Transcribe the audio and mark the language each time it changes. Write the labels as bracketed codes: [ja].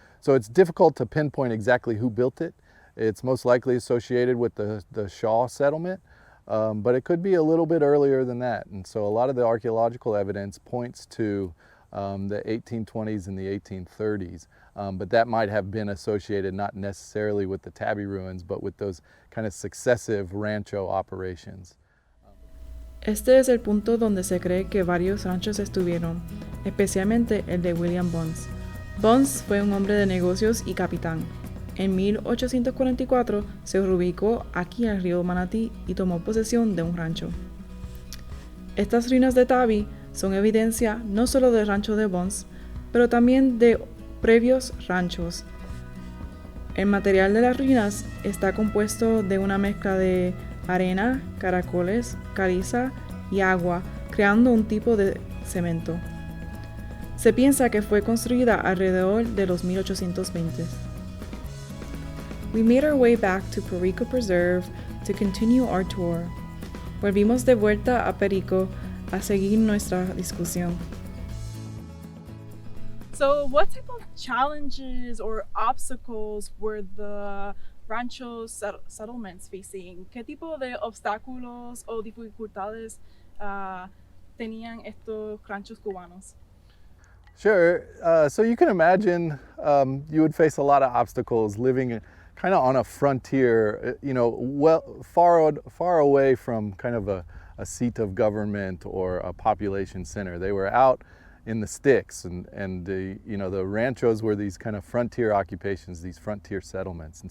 [en] So it's difficult to pinpoint exactly who built it. It's most likely associated with the Shaw settlement, but it could be a little bit earlier than that. And so a lot of the archaeological evidence points to the 1820s and the 1830s, but that might have been associated not necessarily with the Tabby ruins, but with those kind of successive rancho operations. [es] Este es el punto donde se cree que varios ranchos estuvieron, especialmente el de William Bunce. Bunce fue un hombre de negocios y capitán. En 1844 se ubicó aquí al río Manatee y tomó posesión de un rancho. Estas ruinas de Tabby son evidencia no solo del rancho de Bunce, pero también de previos ranchos. El material de las ruinas está compuesto de una mezcla de arena, caracoles, caliza y agua, creando un tipo de cemento. Se piensa que fue construida alrededor de los 1820. [en] We made our way back to Perico Preserve to continue our tour. [es] Volvimos de vuelta a Perico a seguir nuestra discusión. [en] So what type of challenges or obstacles were the rancho settlements facing? [es] ¿Qué tipo de obstáculos o dificultades tenían estos ranchos cubanos? [en] Sure. So you can imagine you would face a lot of obstacles living kind of on a frontier, you know, far away from kind of a seat of government or a population center. They were out in the sticks, and you know, the ranchos were these kind of frontier occupations, these frontier settlements.